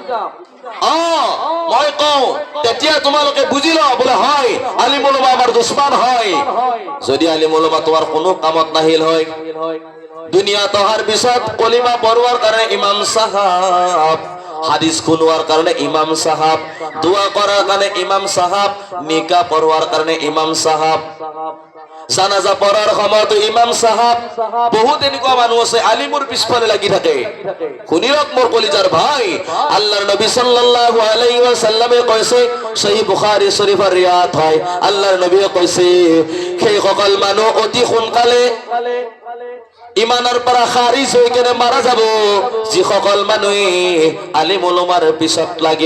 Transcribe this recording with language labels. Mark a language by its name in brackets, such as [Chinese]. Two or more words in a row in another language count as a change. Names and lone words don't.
[Assamese] মই কওঁ তেতিয়া তোমালোকে বুজি লও বোলে হয় আলিম উলামা আমাৰ দুশ্মন হয়। যদি আলিম উলামা তোমাৰ কোনো কামত নাহিল হয়, দুনিয়াত অহাৰ পিছত কলিমা পঢ়োৱাৰ কাৰণে ইমাম সাহাব, হাদিস শুনোৱাৰ কাৰণে ইমাম সাহাব, দোয়া কৰাৰ কাৰণে ইমাম সাহাব, নিকাহ পঢ়োৱাৰ কাৰণে ইমাম সাহাব, জানাজা পড়ার সময়তো ইমাম সাহাব, বহুত এনেকুৱা মানুহ আছে আলিমৰ পিছফালে লাগি থাকে। শুনিৰক মোৰ কলিজাৰ ভাই, আল্লাহৰ নবী [Arabic] صلى الله عليه وسلم [Assamese] কৈছে, সহিহ বুখাৰী শৰীফৰ ৰিয়াত হয়, আল্লাহৰ নবীয়ে কৈছে সেই সকল মানুহ অতি সোনকালে ইমানৰ পৰা খাৰিজ হৈ কেনে মাৰা যাব যিসকল মানুহে আলিম উলামাৰ পিছত লাগে।